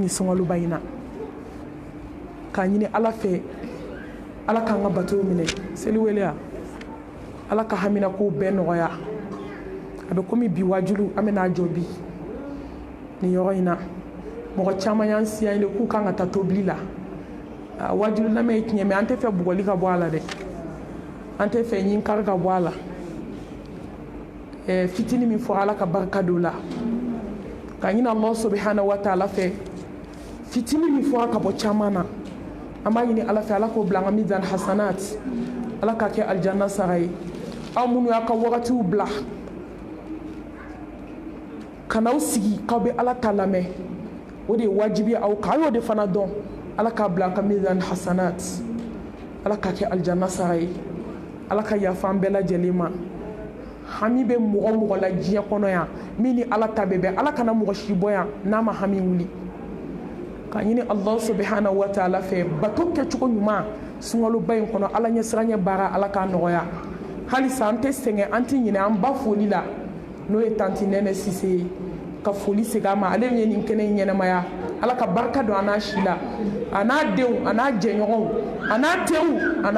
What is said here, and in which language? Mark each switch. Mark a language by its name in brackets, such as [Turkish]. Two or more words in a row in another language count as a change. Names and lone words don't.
[Bambara] sunkaloba in na k'a ɲini ala fɛ ala k'an ka batow minɛ seliwele ya ala ka hamina kow bɛɛ nɔgɔya a bɛ komi bi wajulu an bɛna jɔ bi nin yɔrɔ in na mɔgɔ caman y'an siya de k'u kan ka taa tobili la wajulu lamɛn ye tiɲɛ mɛ an tɛ fɛ bugɔli ka bɔ a la dɛ an tɛ fɛ ɲinkari ka bɔ a la fitini min fɔra ala ka barika don la ka ɲini [Arabic] Allah subhanahu wa ta'ala [Bambara] fɛ fitini min fɔra ka bɔ caman na an b'a ɲini ala fɛ ala k'o bila an ka [Arabic] mizan hasanat [Bambara] ala k'a kɛ aljanna sara ye aw minnu y'a ka wagatiw bila ka n'aw sigi k'aw bɛ ala ta lamɛn o de ye wajibi aw kan a y'o de fana dɔn ala k'a bila an ka [Arabic] mizan hasanat [Bambara] ala k'a kɛ aljanna sara ye ala ka yafa an bɛɛ lajɛlen ma hami bɛ mɔgɔ mɔgɔ la diɲɛ kɔnɔ yan min ni ala ta bɛ bɛn ala kana mɔgɔ si bɔ yan n'a ma hami wuli ka ɲini [Arabic] Allah subhanahu wa ta'ala [Bambara] fɛ bato kɛcogo ɲuman sunkaloba in kɔnɔ ala ɲɛsiranɲɛ baara ala k'a nɔgɔya halisa an tɛ sɛgɛn an tɛ ɲinɛ an ba foli la n'o ye tanti nɛnɛ sise ye ka foli segin a ma ale ye nin kɛnɛ in ɲɛnɛmaya ala ka barika don a n'a si la a n'a denw a n'a jɛɲɔgɔnw a n'a teriw a